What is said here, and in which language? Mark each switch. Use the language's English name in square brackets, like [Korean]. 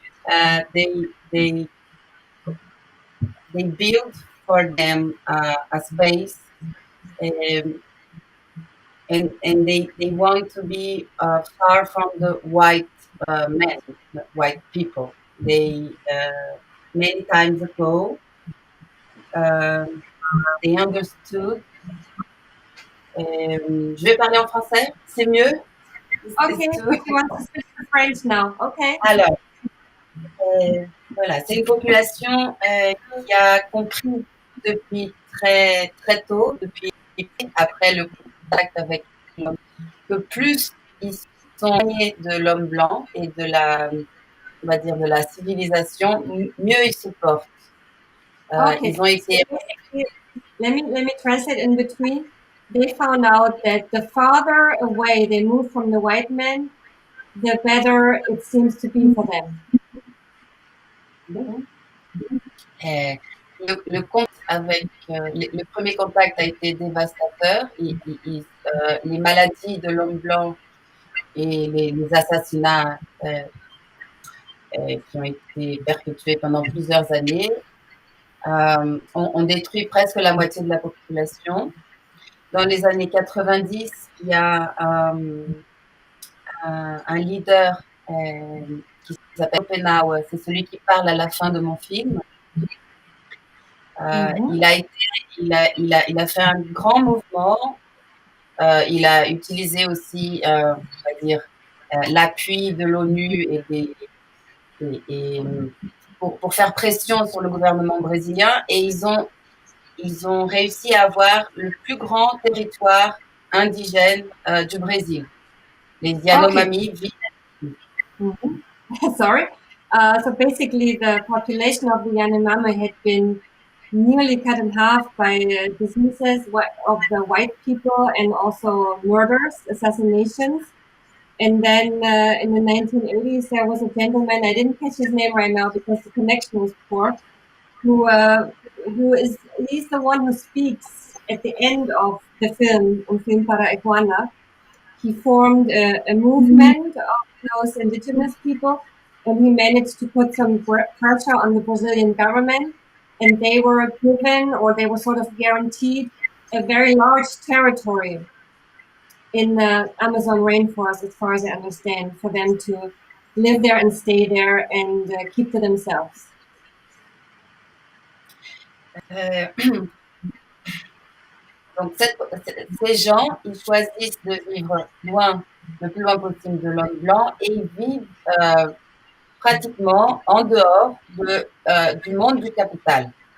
[English] Uh, they they they build for them a space, um, and they want to be far from the white men, the white people. They many times ago um, they understood. [French] Je vais parler en français, c'est mieux. [English] Okay, she wants to switch to French now. Okay. [French] Alors, voilà, c'est une population qui a compris depuis très très tôt, depuis après le contact avec l'homme, que plus ils sont éloignés de l'homme blanc et de la, on va dire, de la civilisation, mieux ils se portent. [English] Okay. [French] Ils ont [English] So [French] été, [English] basically, let me translate in between. They found out that the farther away they move from the white man, the better it seems to be for them. Mhm. [French] Le contact avec le premier contact a été dévastateur. Les maladies de l'homme blanc et les assassinats qui ont été perpétués pendant plusieurs années ont détruit presque la moitié de la population. Dans les années 90, il y a un leader qui s'appelle Oppenhauer, c'est celui qui parle à la fin de mon film, Il Mhm. a été, il a fait un grand mouvement. Il a utilisé aussi, on va dire, l'appui de l'ONU et pour faire pression sur le gouvernement brésilien. Et ils ont réussi à avoir le plus grand territoire indigène du Brésil. Les [English] Okay. [French] Yanomami vivent. [English] Mhm. Sorry. So basically, the population of the Yanomami had been nearly cut in half by diseases of the white people and also murders, assassinations. And then in the 1980s, there was a gentleman, I didn't catch his name right now because the connection was poor, who, uh, he's the one who speaks at the end of the film, Un Film para Iguana. He formed a movement of those indigenous people, and he managed to put some pressure on the Brazilian government. And they were given, or they were sort of guaranteed, a very large territory in the Amazon rainforest, as far as I understand, for them to live there and stay there and keep to themselves. [French] Euh, donc, ces gens, ils choisissent de vivre loin, le plus loin possible de l'homme blanc et ils vivent pratiquement en dehors du monde du capital.